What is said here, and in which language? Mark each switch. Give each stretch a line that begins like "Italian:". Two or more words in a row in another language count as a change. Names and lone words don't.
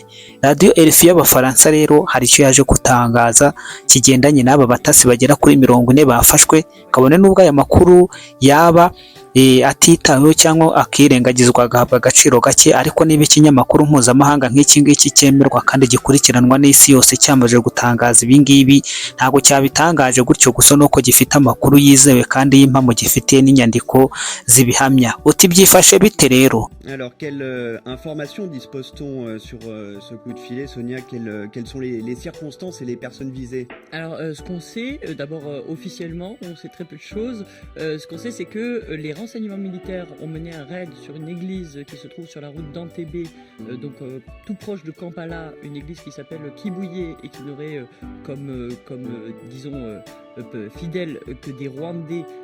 Kinyarwanda: Radio RFI y'Abafaransa rero hari icyo yaje gutangaza kigendanye n'aba batasi bagera kuri 40 bafashwe, kabone n'ubwo aya makuru yaba atitaweho cyangwa akirengagizwa agahabwa agaciro gake, ariko niba ikinyamakuru mpuzamahanga nk'iki ngiki cyemerwa kandi gikurikiranwa n'isi yose cyamaze gutangaza ibi ngibi, ntabwo cyabitangaje gutyo gusa nuko gifite amakuru yizewe kandi y'impamo gifite n'inyandiko zibihamya. Uti byifashe bite rero?
French: Alors, quelle information dispose-t-on sur ce coup de filet, Sonia? Quelles sont les circonstances et les personnes visées? Alors, ce qu'on sait, d'abord officiellement, on sait très peu de choses. Ce qu'on sait, c'est que les renseignements militaires ont mené un raid sur une église qui se trouve sur la route d'Entebbe, donc tout proche de Kampala, une église qui s'appelle Kibuye et qui n'aurait disons, fidèles que des Rwandais.